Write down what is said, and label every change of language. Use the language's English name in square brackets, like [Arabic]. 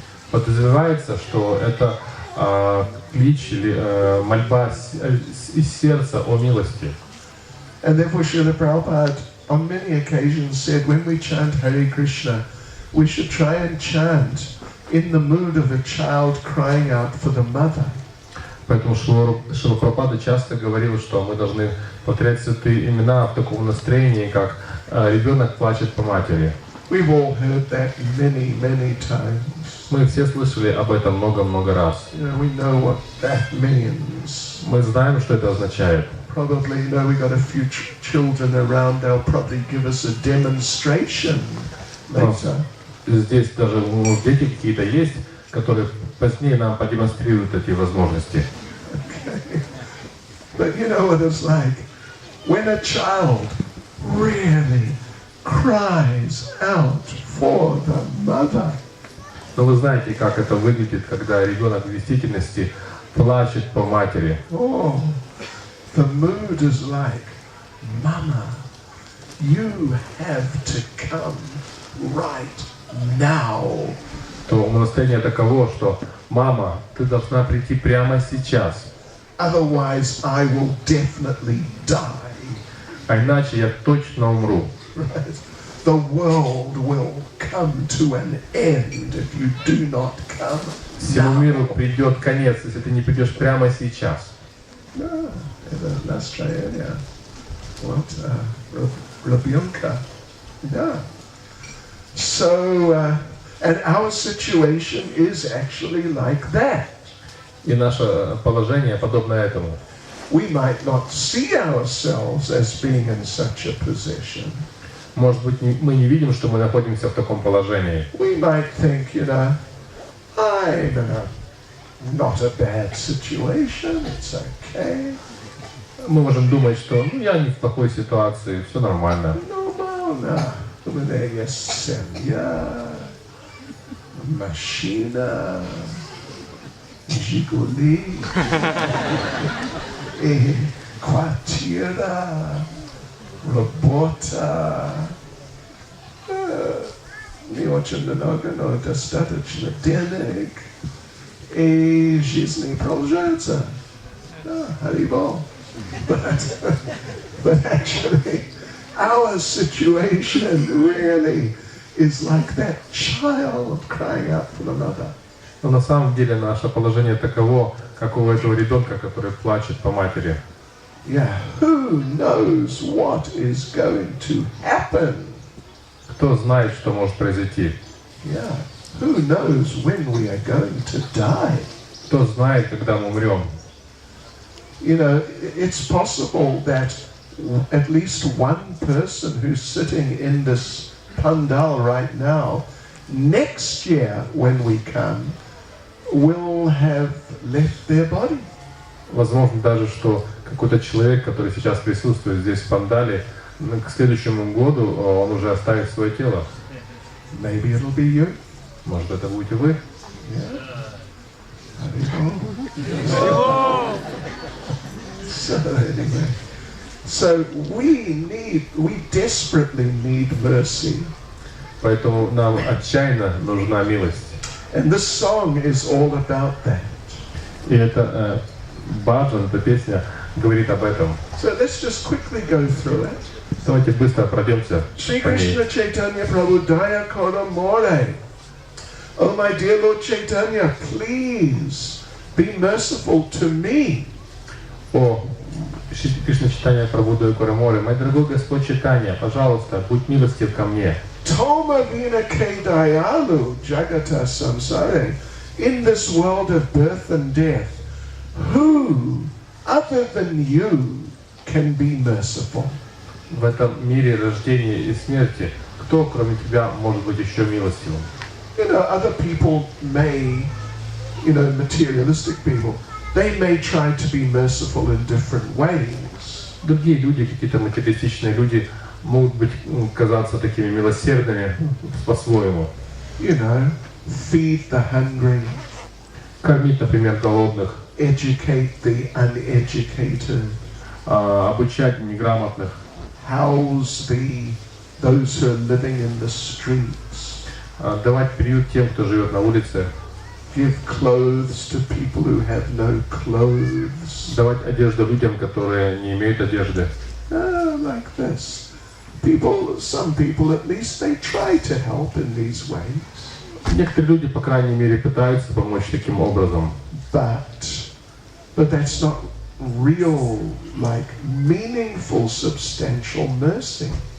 [Russian] Подразумевается, что это клич или мольба из сердца о милости. [English] And therefore Srila Prabhupada on many occasions said when we chant Hare Krishna, we should try and chant in the mood of a child crying out for the mother. [Russian] Поэтому Шрила Прабхупада часто говорил, что мы должны повторять святые имена в таком настроении, как ребенок плачет по матери. [English] We've all heard that many, many times. [Russian] Мы все слышали об этом много-много раз. [English] We know what that means. [Russian] Мы знаем, что это означает. [English] Probably, we got a few children around, they'll probably give us a demonstration later. [Russian] Здесь даже дети какие-то есть, которые позднее нам продемонстрируют эти возможности. [English] Okay. But you know what it's like? When a child really cries out for the mother. [Russian] Но вы знаете, как это выглядит, когда ребенок в действительности плачет по матери. [English] Oh, the mood is like, Mama, you have to come right now. [Russian] То настроение таково, что «Мама, ты должна прийти прямо сейчас». [English] Otherwise, I will definitely die. [Russian] А иначе я точно умру. [English] Right? The world will come to an end if you do not come [Russian] Всему [English] now. [Russian] миру придет конец, если ты не придешь прямо сейчас. [English] No, [Russian] это настроение. Вот, ребенка. [English] Yeah. So, and our situation is actually like that. [Russian] И наше положение подобно этому. [English] We might not see ourselves as being in such a position. [Russian] Может быть, мы не видим, что мы находимся в таком положении. [English] We might think, I'm in not a bad situation, it's okay. [Russian] Мы можем думать, что я не в плохой ситуации, все нормально. Нормально. У меня есть семья, машина, Жигули, и квартира, работа. Не очень много, но достаточно денег. И жизнь продолжается. [Bangla] Haribol. [English] But actually, our situation really is like that child crying out for the mother. [Russian] Но на самом деле наше положение таково, как у этого ребенка, который плачет по матери. [English] Yeah, who knows what is going to happen? [Russian] Кто знает, что может произойти? [English] Yeah, who knows when we are going to die? [Russian] Кто знает, когда мы умрем? [English] You know, it's possible that at least one person who's sitting in this pandal right now, next year when we come, will have left their body. [Russian] Возможно даже, что какой-то человек, который сейчас присутствует здесь в пандале, к следующему году он уже оставит свое тело. [English] Maybe it'll be you. [Russian] Может, это будете вы? [English] Yeah. So anyway, so we desperately need mercy. [Russian] Поэтому нам отчаянно нужна милость. [English] And this song is all about that. [Russian] И это баджан, эта песня говорит об этом. [English] So let's just quickly go through it. [Russian] Давайте быстро пройдемся [Bangla] Shri [Russian] по ней. [Bangla] Krishna Chaitanya Prabhu Daya Kora More. [English] Oh my dear Lord Chaitanya, please be merciful to me. [Russian] О, [Bangla] Кришна Чайтанья Прабху Дая Море, [Russian] мой дорогой Господь Чайтанья, пожалуйста, будь милостив ко мне. [Bangla] Toma Vina Ke Dayalu Jagata Samsare. [English] In this world of birth and death, who other than you can be merciful? [Russian] В этом мире рождения и смерти, кто, кроме тебя, может быть еще милостивым? [English] You know, other people may, you know, materialistic people, they may try to be merciful in different ways. [Russian] Другие люди, какие-то материалистичные люди, могут быть казаться такими милосердными по-своему. [English] You know, feed the hungry, [Russian] Кормить, например, голодных, [English] educate the uneducated, [Russian] обучать неграмотных, [English] house those who are living in the streets, [Russian] давать приют тем, кто живет на улице, [English] give clothes to people who have no clothes. [Russian] давать одежду людям, которые не имеют одежды. [English] Like this. Some people at least, they try to help in these ways. [Russian] Некоторые люди, по крайней мере, пытаются помочь таким образом. [English] But that's not real, like, meaningful, substantial mercy.